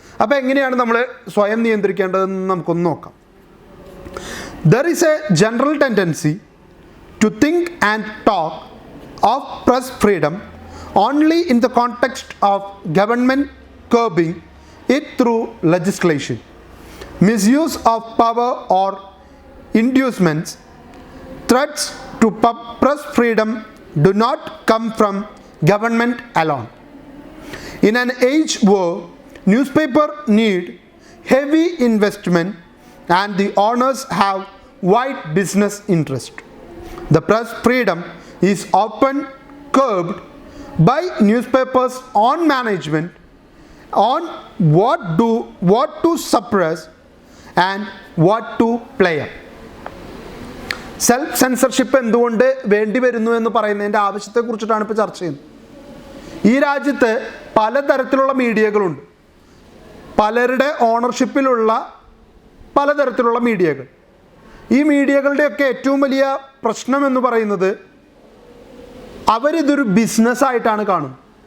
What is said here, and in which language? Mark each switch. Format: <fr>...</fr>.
<ml>അപ്പോൾ എങ്ങനെയാണ് നമ്മൾ സ്വയം നിയന്ത്രിക്കേണ്ടതെന്ന് നമുക്കൊന്ന് നോക്കാം.</ml> <en>There is a general tendency to think and talk of press freedom only in the context of government curbing it through legislation. Misuse of power or inducements, threats to press freedom do not come from government alone. In an age where newspaper need heavy investment and the owners have wide business interest, the press freedom is often curbed by newspapers' own management on what to suppress and what to play up.</en> <ml>Self censorship എന്തുകൊണ്ട് വേണ്ടി വരുന്നു എന്ന് പറയുന്നതിൻ്റെ ആവശ്യത്തെക്കുറിച്ചിട്ടാണ് ഇപ്പോൾ ചർച്ച ചെയ്യുന്നത്. ഈ രാജ്യത്ത് പലതരത്തിലുള്ള മീഡിയകളുണ്ട്. പലരുടെ ഓണർഷിപ്പിലുള്ള പലതരത്തിലുള്ള മീഡിയകൾ. ഈ മീഡിയകളുടെയൊക്കെ ഏറ്റവും വലിയ പ്രശ്നം എന്ന് പറയുന്നത് അവരിതൊരു ബിസിനസ്സായിട്ടാണ് കാണുന്നത്.</ml>